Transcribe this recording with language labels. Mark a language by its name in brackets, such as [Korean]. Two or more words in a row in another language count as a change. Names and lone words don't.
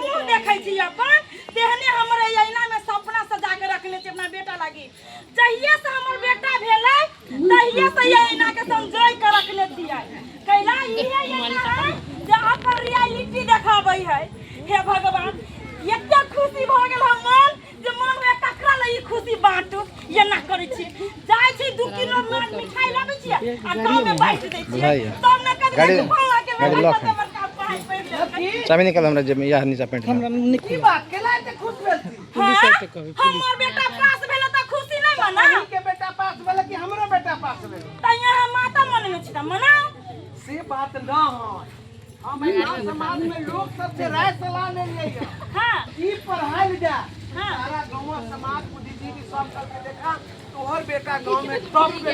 [Maithili] मुंह देखै छी अपन तेहने हमर आईना में सपना सजा के रखले छी अपना बेटा लागी जहिया से हमर बेटा भेलै तहिया से ये आईना के समझोई के रखले छियै कैला इहे आईना है जे अपन रियलिटी देखाबै है हे भगवान एते खुशी भ गेल हम मन जे मन में ककरा ल ई खुशी बांटू ये ना करै छी जाय छी 2 किलो मिठाई लाबै छी आ गांव में बांट दै छी तब ना कभी फला के चाबी निकाल हमरा जे यहाँ नीचा पेंट हमरा की बात केला ते खुश भेल छी पुलिस से कहबे हमर बेटा पास भेल त खुशी नै मना के बेटा पास भेल कि हमरो बेटा पास भेल त यहाँ माता मन में छी त मनाओ से बात न है हम यहाँ समाज में लोग सब से राय सलाह ले लिए हां ई पढ़ाई जा हां सारा गांव समाज बुद्धिजीवी सब करके देखा तोहर बेटा गांव में टॉप पे